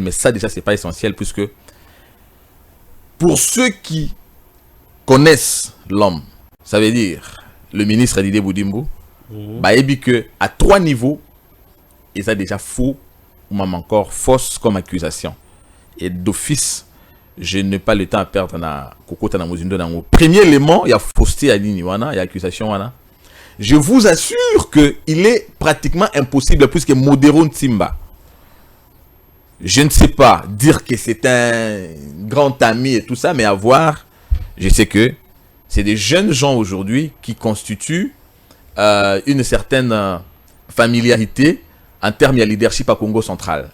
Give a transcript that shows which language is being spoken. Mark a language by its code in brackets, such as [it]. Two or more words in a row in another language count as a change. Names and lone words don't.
[fr] Mais ça, déjà, c'est pas essentiel puisque pour ceux qui connaissent l'homme, ça veut dire le ministre Didier Boudimbo, bah, il dit que à 3 niveaux, il ça déjà faux ou même encore fausse comme accusation. Et d'office, je n'ai pas le temps à perdre [ln] na kokota na mozindo na ngo. [fr] Premier élément, il y a fausseté à [ln] nini wana, [fr] il y a accusation wana. Je vous assure que il est pratiquement impossible puisque Modero Ntimba, je ne sais pas dire que c'est un grand ami et tout ça, mais à voir, je sais que c'est des jeunes gens aujourd'hui qui constituent une certaine familiarité en termes de leadership à Congo central.